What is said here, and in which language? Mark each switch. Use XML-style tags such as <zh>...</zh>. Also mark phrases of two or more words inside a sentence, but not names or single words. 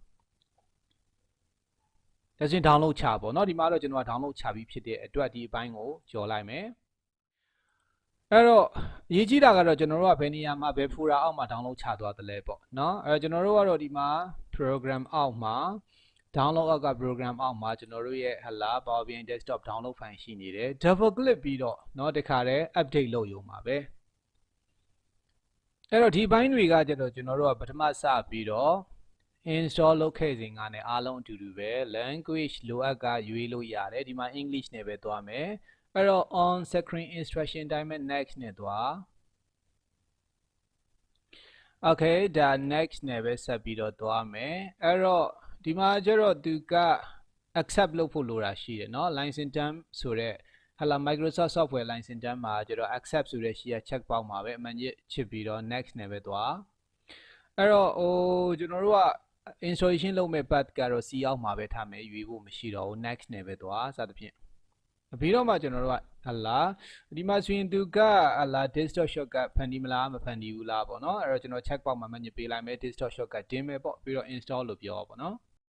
<my>ဒါဆိုရင် download ချပေါ့เนาะဒီမှာတော့ကျွန်တော်က download ချပြီးဖြစ်တဲ့အတွက်ဒီအပိုင်းကိုကျော်လိုက်မယ်အဲ့တော့အရေးကြီးတာကတော့ကျွန်တော်တို့ကဘယ်နေရာမှာဘယ် folder အောက်မှာ download ချသွားသလဲပေါ့เนาะအဲ့တော့ကျွန်တော်တို့ကတော့ဒီမှာ program အောက်မှာ download အောက်က program အောက်မှာကျွန်တော်တို့ရဲ့ဟလာ</my> <en>Power BI desktop download file</en> <my>ရှိနေတယ်</my> <en>double click</en> <my>ပြီးတော့เนาะတခါတည်း update လုပ်ရုံပါပဲ အဲ့တော့ဒီဘိုင်းတွေကကျတော့ကျွန်တော်တို့ကပထမစပြီးတော့ install လုပ်ခဲ့စဉ်ကနဲ့အားလုံးအတူတူပဲ language လိုအပ်ကရွေးလို့ရတယ်ဒီမှာ English နဲ့ပဲသွားမယ်အဲ့တော့</my> <en>on screen instruction</en> <my>တိုင်းပဲ next နဲ့သွား okay ဒါ next နဲ့ပဲဆက်ပြီးတော့သွားမယ်အဲ့တော့ဒီမှာကျတော့သူက accept လုပ်ဖို့လိုတာရှိတယ်เนาะ</my> <en>license term</en> <my>ဆိုတဲ့ဟလာ</my> <en>Microsoft software license term</en> <my>မှာကျတော့ accept ဆိုတဲ့ရှိရ</my> <en>check box</en> <my>မှာပဲအမှန်ကြီးချစ်ပြီးတော့ next နဲ့ပဲသွားအဲ့တော့ကျွန်တော်တို့က installation လုပ်မဲ့ path ကတော့ C အောက်မှာပဲထားမယ်ရွေးဖို့မရှိတော့ဘူး next နဲ့ပဲသွားစသဖြင့်ပြီးတော့မှကျွန်တော်တို့ကဟလာဒီမှာဆိုရင်သူကဟလာ</my> <en>desktop shortcut</en> <my>ဖန်တီးမလားမဖန်တီးဘူးလားပေါ့နော်အဲ့တော့ကျွန်တော်</my> <en>check box</en> <my>မှာမှညပေးလိုက်မယ်</my> <en>desktop shortcut</en> <my>တင်မယ်ပေါ့ပြီးတော့ install လို့ပြောပေါ့နော်</my>